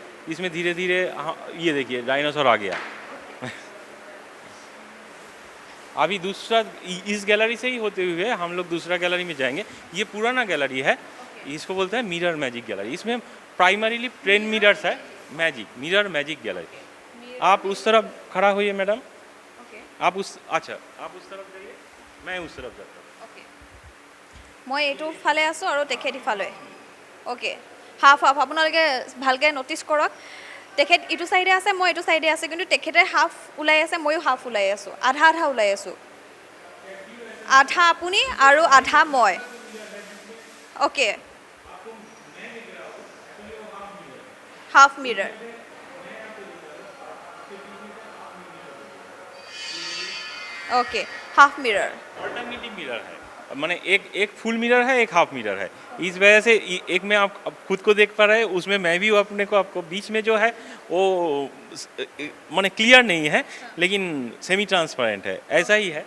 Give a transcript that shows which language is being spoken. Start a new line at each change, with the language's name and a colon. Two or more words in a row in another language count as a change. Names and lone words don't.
Hindi: इसमें धीरे धीरे, हाँ ये देखिए डायनासोर आ गया। अभी दूसरा, इस गैलरी से ही होते हुए हम लोग दूसरा गैलरी में जाएंगे। ये पुराना गैलरी है, इसको बोलते हैं मिरर मैजिक गैलरी। इसमें प्राइमरीली 10 मिरर्स है, मिरर मैजिक गैलरी। आप उस तरफ खड़ा होइए मैडम, आप उस तरफ जाइए, मैं उस तरफ जाता हूँ।
Assamese: মই এইটো ফালে আছোঁ আৰু তেখেত ইফালে। অ'কে, হাফ হাফ আপোনালোকে ভালকৈ ন'টিছ কৰক। তেখেত ইটো চাইডে আছে, মই এইটো চাইডে আছে, কিন্তু তেখেতে হাফ ওলাই আছে, ময়ো হাফ ওলাই আছোঁ, আধা আধা ওলাই আছোঁ। আধা আপুনি আৰু আধা মই।
English: okay, half mirror. okay, half mirror. alternative mirror
Hindi: है, माने एक
English: full mirror
Hindi: है, एक
English: half mirror
Hindi: है। इस वजह से एक में आप खुद को देख पा रहे हैं, उसमें मैं भी अपने को, आपको बीच में जो है वो माने क्लियर नहीं है, लेकिन
English: semi transparent
Hindi: है, ऐसा ही है।